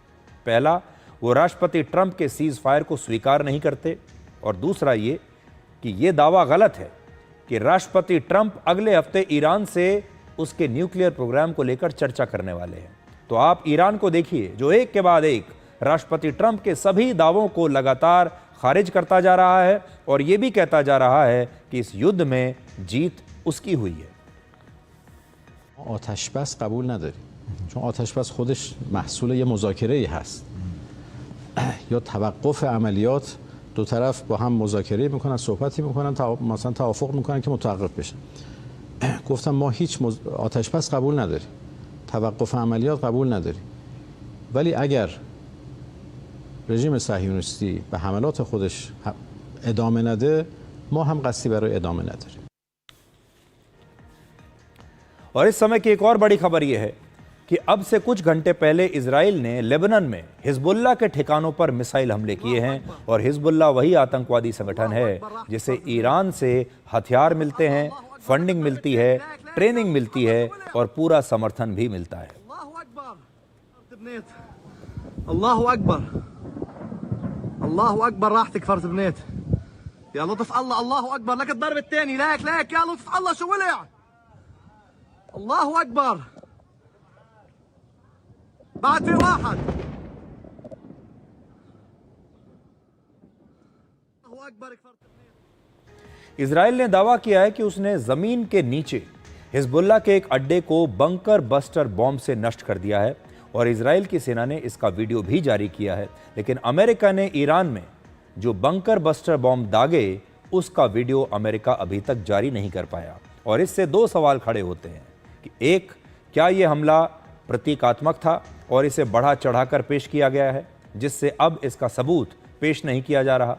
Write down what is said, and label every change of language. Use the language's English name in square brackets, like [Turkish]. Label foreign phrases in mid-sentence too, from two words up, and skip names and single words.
[Hindi] पहला, वो राष्ट्रपति ट्रंप के [English] cease fire [Hindi] को स्वीकार नहीं करते, और दूसरा ये कि ये दावा गलत है कि राष्ट्रपति ट्रंप अगले हफ्ते ईरान से उसके [English] nuclear program [Hindi] को लेकर चर्चा करने वाले हैं। तो आप ईरान को देखिए जो एक के बाद एक राष्ट्रपति ट्रंप के सभी दावों को लगातार खारिज करता जा रहा है और ये भी कहता जा रहा है कि इस युद्ध में जीत उसकी हुई है। [Persian] آتش بس قبول نداریم چون آتش بس خودش محصول یه مذاکره‌ای هست یا توقف عملیات دو طرف با هم مذاکره میکنن صحبتی میکنن مثلا توافق میکنن که متوقف بشه گفتم ما هیچ آتش بس قبول نداریم توقف عملیات قبول نداریم ولی اگر رژیم صهیونیستی به حملات خودش ادامه نده ما هم قصدی برای ادامه نداریم। [Hindi] और इस समय की एक और बड़ी खबर यह है कि अब से कुछ घंटे पहले इजराइल ने लेबनान में हिजबुल्लाह के ठिकानों पर मिसाइल हमले किए हैं और हिजबुल्लाह वही आतंकवादी संगठन है जिसे ईरान से हथियार मिलते हैं, फंडिंग मिलती है, ट्रेनिंग मिलती है और पूरा समर्थन भी मिलता है। [Arabic] الله أكبر، الله أكبر, راح تكفر بنيت يا لطف الله، الله اكبر لك الضرب الثاني، لك يا لطف الله شو ولع، الله اكبر، بعد في واحد، الله اكبر كفر। [Hindi] इजराइल ने दावा किया है कि उसने जमीन के नीचे हिजबुल्लाह के एक अड्डे को [English] bunker buster bomb [Hindi] से नष्ट कर दिया है और इजराइल की सेना ने इसका वीडियो भी जारी किया है। लेकिन अमेरिका ने ईरान में जो [English] bunker buster bomb [Hindi] दागे उसका वीडियो अमेरिका अभी तक जारी नहीं कर पाया और इससे दो सवाल खड़े होते हैं कि एक, क्या यह हमला प्रतीकात्मक था और इसे बढ़ा चढ़ाकर पेश किया गया है जिससे अब इसका सबूत पेश नहीं किया जा रहा।